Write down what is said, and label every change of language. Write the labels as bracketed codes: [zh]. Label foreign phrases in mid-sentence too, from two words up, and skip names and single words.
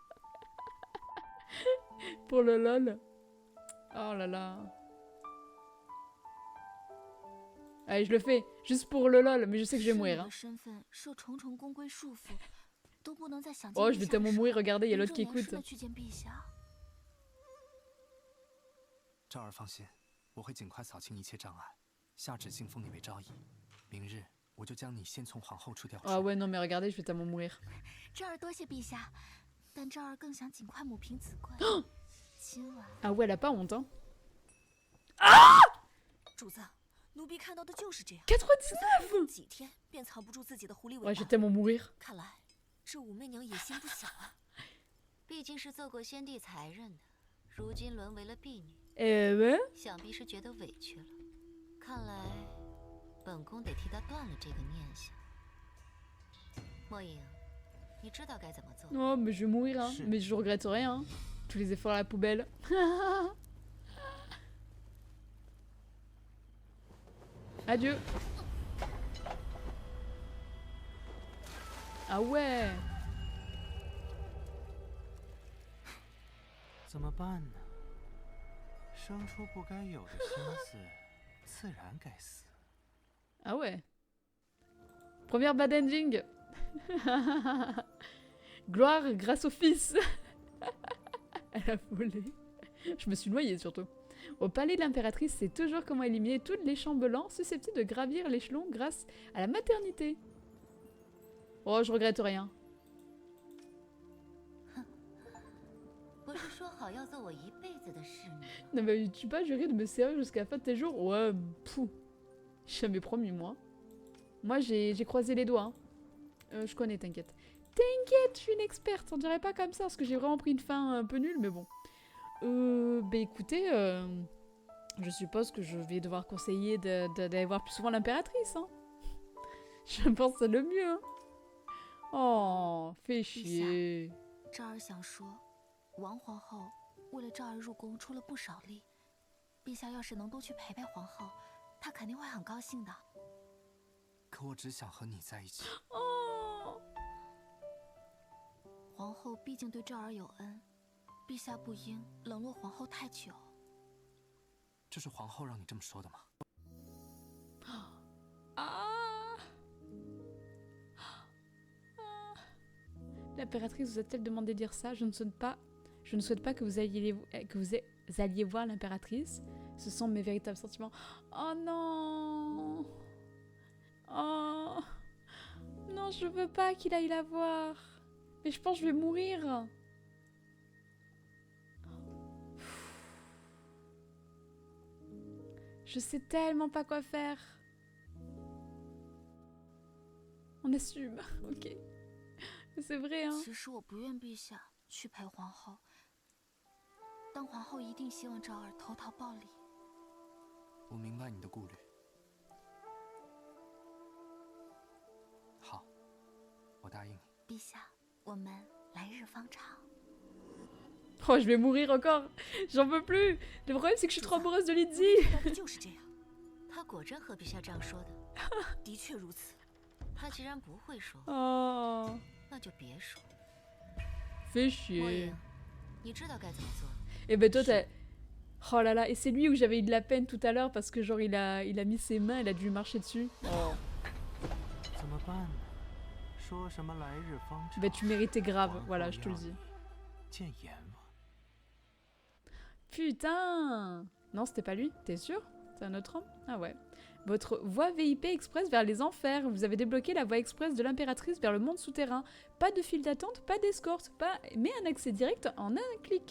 [fr] Pour le lol. Oh là là. Allez, je le fais, juste pour le lol, mais je sais que je vais mourir. Hein. Oh, je vais tellement mourir, regardez, il y a l'autre qui écoute. [zh] 赵儿放心，我会尽快扫清一切障碍，下旨进封你为昭仪。明日我就将你先从皇后处调出。 [fr] Ah ouais, non mais regardez, je vais tellement mourir. [zh] 赵儿多谢陛下，但赵儿更想尽快母凭子贵。今晚。 [fr] Ah ouais, elle a pas honte, hein. [zh] 主子，奴婢看到的就是这样。 99 几天便藏不住自己的狐狸尾巴。 [fr] Ouais, je vais tellement mourir. [zh] 看来这武媚娘野心不小啊。毕竟是做过先帝才人的，如今沦为了婢女。 [fr] ouais. [zh] 想必是觉得委屈了，看来本宫得替她断了这个念想。莫影，你知道该怎么做？ [fr] Oh, mais je vais mourir, hein. Mais je regrette rien. Hein. Tous les efforts à la poubelle. Adieu. Ah ouais. [zh] 怎么办呢？生出不该有的心思，自然该死。 [fr] Ah ouais. Première [en] bad ending. [fr] Gloire grâce au fils. Elle a volé. Je me suis noyée surtout. Au palais de l'impératrice, c'est toujours comment éliminer toutes les chambellans susceptibles de gravir l'échelon grâce à la maternité. Oh, je regrette rien. [zh] 不是说好要做我一辈子的侍女吗？ [fr] Ne m'avais-tu pas juré de me servir jusqu'à la fin de tes jours? Ouais, pouf. Jamais promis, moi. Moi, j'ai croisé les doigts. Hein. Je connais, t'inquiète. T'inquiète, je suis une experte. On dirait pas comme ça, parce que j'ai vraiment pris une fin un peu nulle, mais bon. Bah écoutez, je suppose que je vais devoir conseiller d'aller voir plus souvent l'impératrice. Hein. Je pense que c'est le mieux. Hein. Oh, fais chier. [zh] 赵儿想说，王皇后为了赵儿入宫出了不少力，陛下要是能多去陪陪皇后，她肯定会很高兴的。可我只想和你在一起。哦，皇后毕竟对赵儿有恩，陛下不应冷落皇后太久。这是皇后让你这么说的吗？ [fr] L'impératrice vous a-t-elle demandé de dire ça? Je ne souhaite pas que vous alliez voir l'impératrice. Ce sont mes véritables sentiments. Oh non! Oh non, je veux pas qu'il aille la voir. Mais je pense que je vais mourir. Je sais tellement pas quoi faire. On assume, ok. C'est vrai, hein. [zh] 其实我不愿陛下去陪皇后，但皇后一定希望赵儿投桃报李。我明白你的顾虑。好，我答应你。陛下，我们来日方长。 [fr] Oh, je vais mourir encore. J'en peux plus. Le problème, c'est que je suis trop amoureuse de Lydie. [zh] 不就是这样？他果真和陛下这样说的？的确如此。他既然不会说， [fr] Oh, [zh] 那就别说。 [fr] fais [zh] 莫 [fr] chier. [zh] 言，你知道该怎么做。 [fr] Et ben toi, t'as... Oh là là, et c'est lui où j'avais eu de la peine tout à l'heure parce que genre il a mis ses mains, il a dû marcher dessus. Oh. [zh] 怎么办呢？说什么来日方长？ [fr] Ben tu méritais grave, voilà, je te le dis. [zh] 见阎王。 [fr] Putain! Non, c'était pas lui, t'es sûr? C'est un autre homme? Ah ouais. Votre voie VIP express vers les enfers. Vous avez débloqué la voie express de l'impératrice vers le monde souterrain. Pas de file d'attente, pas d'escorte, mais un accès direct en un clic.